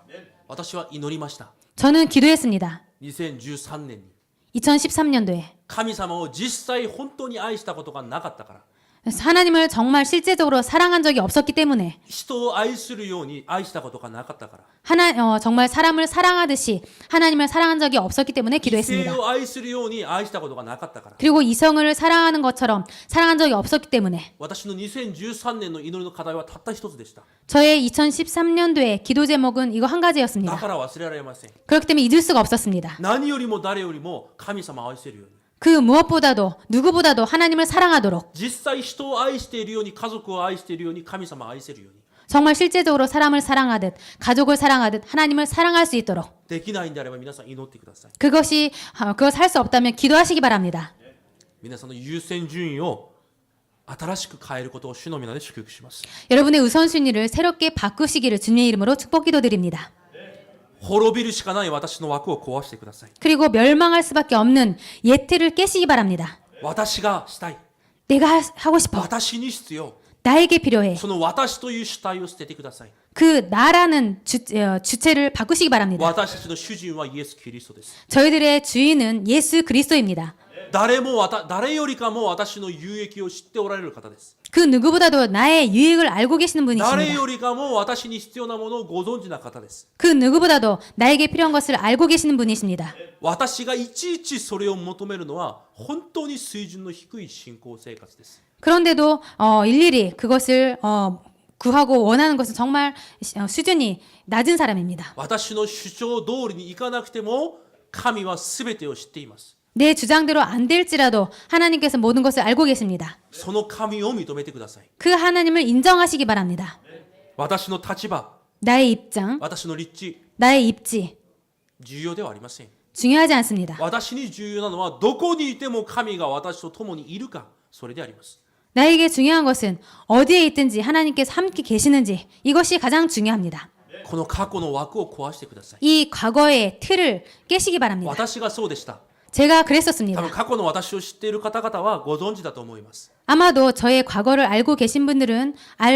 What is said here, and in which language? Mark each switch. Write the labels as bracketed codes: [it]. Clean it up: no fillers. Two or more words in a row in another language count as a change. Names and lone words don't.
[ja] 私は祈りました。 [ko] 저는 기도했습니다. [ja] 2013 年に。 [ko] 2013년도에 [ja] 神様を実際本当に愛したことがなかったから。 [ko] 하나님을 정말 실제적으로 사랑한 적이 없었기 때문에 [ja] 人を愛するように愛したことがなかったから。 [ko] 정말 사람을 사랑하듯이 하나님을 사랑한 적이 없었기 때문에 [ja] 異性 [ko] 기도했습니다. [ja] を愛するように愛したことがなかったから。 [ko] 그리고 이성을 사랑하는 것처럼 사랑한 적이 없었기 때문에 [ja] 私の2013年の祈りの課題はたった一つでした。 [ko] 저의 2013년도에 기도 제목은 이거 한 [ja] だ [ko] 가지였습니다. [ja] から忘れられません。 [ko] 그렇기 때문에 잊을 수가 없었습니다. [ja] 何よりも誰よりも神様を愛せるように。 [ko] 그 무엇보다도 누구보다도 하나님을 사랑하도록 [ja] 実際人を愛しているように、家族を愛しているように、神様を愛せるように。 [ko] 정말 실제적으로 사람을 사랑하듯 가족을 사랑하듯 하나님을 사랑할 수 있도록 [ja] できないんであれば皆さん祈ってください。 [ko] 그것을 할 수 없다면 기도하시기 바랍니다. [ja] 皆さんの優先順位を新しく変えることを主の皆で祝福します。 [ko] 여러분의 우선순위를 새롭게 바꾸시기를 주님의 이름으로 축복 기도드립니다. [ja] 滅びるしかない私の枠を壊してください。 [ko] 그리고 멸망할 수밖에 없는 예틀을 깨시기 바랍니다. [ja] 私がしたい。 [ko] 내가 하고 싶어. [ja] 私に必要。 [ko] 나에게 필요해. [ja] その私という主体を捨ててください。 [ko] 그 나라는 주체를 바꾸시기 바랍니다. [ja] 私たちの主人はイエス・キリストです。 [ko] 저희들의 주인은 예수 그리스도입니다. [ja] 誰よりかも私の有益を知っておられる方です。 [ko] 그 누구보다도 나의 유익을 알고 계시는 [ja] 誰 [ko] 분이십니다. [ja] よりかも私に必要なものをご存知な方です。 [ko] 그 누구보다도 나에게 필요한 것을 알고 계시는 분이십니다. [ja] 私がいちいちそれを求めるのは本当に水準の低い信仰生活です。 [ko] 그런데도 일일이 그것을 구하고 원하는 것은 정말 수준이 낮은 사람입니다. [ja] 私の主張通りにいかなくても神は全てを知っています。 [ko] 내 주장대로 안 될지라도 하나님께서 모든 것을 알고 계십니다. [ja] その神を認めてください。 [ko] 그 하나님을 인정하시기 바랍니다. [ja] 私の立場、 [ko] 나의 입장, [ja] 私の立地、 [ko] 나의 입지 [ja] 重要ではありません。 [ko] 중요하지 않습니다. [ja] 私に重要なのはどこにいても神が私と共にいるか、それであります。 [ko] 나에게 중요한 것은 어디에 있든지 하나님께서 함께 계시는지 이것이 가장 중요합니다. [ja] この過去の枠を壊してください。 [ko] 이 과거의 틀을 깨시기 바랍니다. [ja] 私がそうでした。 [ko] 제가 [ja] 多 [ko] 그랬었습니다. [ja] 分過去の私を知っている方々はご存知だと思います。 [ko] 아마도 저의 과거를 알고 계신 분들은 알